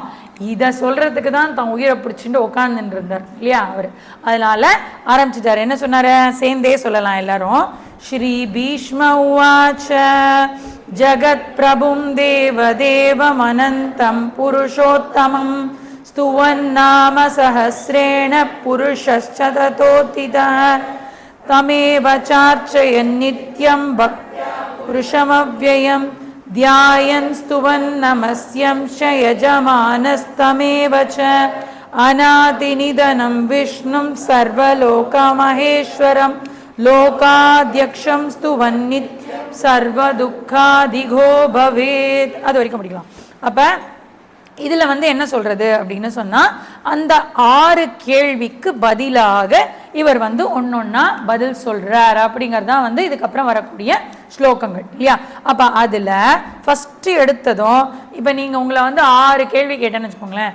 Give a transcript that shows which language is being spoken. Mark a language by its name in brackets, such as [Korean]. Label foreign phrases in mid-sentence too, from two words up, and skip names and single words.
[Tamil] இதை சொல்றதுக்கு தான் தன் உயிரை பிடிச்சிட்டு உட்காந்துட்டு இருந்தார் இல்லையா? அவர் அதனால ஆரம்பிச்சிட்டார். என்ன சொன்னார்? சேர்ந்தே சொல்லலாம் எல்லாரும். [Sanskrit] श्री भीष्म उवाच जगत् प्रभुं देवदेवम् अनन्तं पुरुषोत्तमम् स्तुवन्नाम सहस्रेण पुरुषश्च ततोत्थितः तमेव चार्चयन् नित्यं भक्त्या पुरुषमव्ययं ध्यायन् स्तुवन् नमस्यं च यजमानस्तमेव च अनादिनिधनं विष्णुं सर्वलोकमहेश्वरं लोकाध्यक्षं स्तुवन् नित्यं सर्वदुःखादिघो भवेत्. [Tamil] அது வரைக்கும் படிக்கலாம். அப்ப இதில் என்ன சொல்கிறது அப்படின்னு சொன்னால், அந்த 6 கேள்விக்கு பதிலாக இவர் ஒன்றொன்னா பதில் சொல்கிறார் அப்படிங்கிறது தான் இதுக்கப்புறம் வரக்கூடிய ஸ்லோகங்கள் இல்லையா? அப்போ அதில் ஃபஸ்ட்டு எடுத்ததும் இப்போ நீங்கள் உங்களை 6 கேள்வி கேட்டேன்னு வச்சுக்கோங்களேன்.